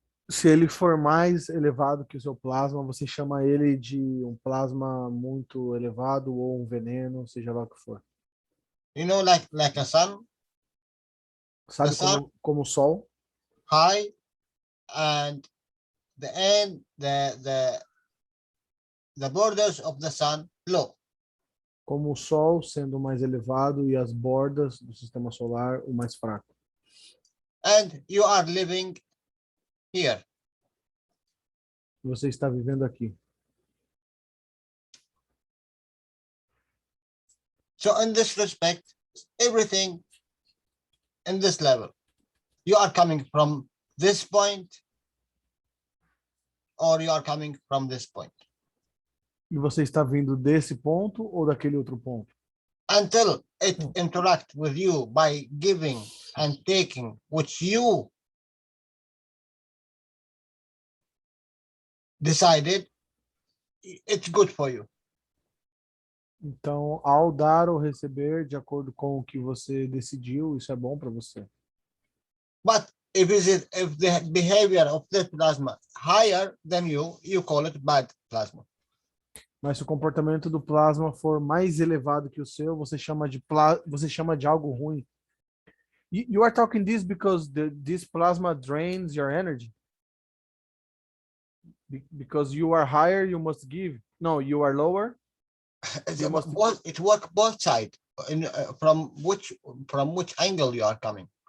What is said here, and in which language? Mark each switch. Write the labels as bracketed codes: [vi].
[pt] Se ele for mais elevado que o seu plasma, você chama ele de um plasma muito elevado ou um veneno, seja lá o que for. [en] You know, like a sun, [pt] Sabe [en] The sun- [pt] como o sol? [en] high, and the end, the borders of the sun low. [pt] Como o sol sendo o mais elevado e as bordas do sistema solar o mais fraco. [en] And you are living here. [pt] Você está vivendo aqui. [en] So in this respect, everything in this level, you are coming from this point, or you are coming from this point. [pt] E você está vindo desse ponto ou daquele outro ponto? [en] Until it interact with you by giving and taking, which you decided, it's good for you. [pt] Então, ao dar ou receber, de acordo com o que você decidiu, isso é bom para você. [en] But if the behavior of the plasma higher than you call it bad plasma. [pt] Mas se o comportamento do plasma for mais elevado que o seu, você chama de algo ruim. [en] You are talking this because this plasma drains your energy? Because you are higher, you must give. No, you are lower. You must- It work both sides. From which angle you are coming.